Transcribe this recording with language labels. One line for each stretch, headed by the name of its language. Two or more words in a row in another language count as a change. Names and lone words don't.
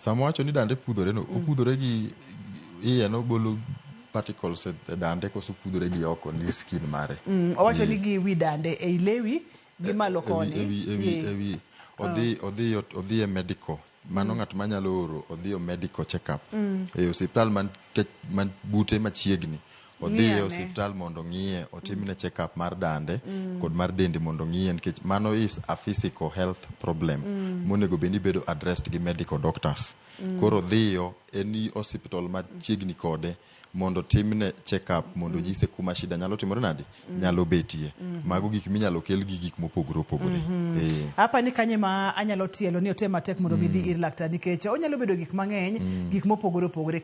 Luo (Kenya and Tanzania): Sama wacho ni dande pudhore no opudhore gi iye no bolo particles e dande koso pudhore gi oko ni skin mare. Owacho ni gi wi dande e lewi gi malo koni. Odhi e medical. Mano ng'at manyalo oro odhi o
English: medical check up.
Luo (Kenya and Tanzania): E osiptal man bute machiegni odhi e osiptal mondo ng'iye, otimne
English: check up
Luo (Kenya and Tanzania): mar dande kod mar dende mondo ng'iye, nikech mano
English: is a physical health problem
Luo (Kenya and Tanzania): monego bed ni bedo addressed gi
English: medical doctors.
Luo (Kenya and Tanzania): Koro dhiyo eni hospital machiegni kode mondo timne
English: check up
Luo (Kenya and Tanzania): mondo nyise kuma shida nyalo timore nadi nyalo betie. Mago gik minyalo kel gi gik mopogore opogore. Hapa ni kanye ma anyalo tielo ni otema tek mondo midhi ir laktar, nikech onyalo bedo gik mang'eny, gik mopogore opogore.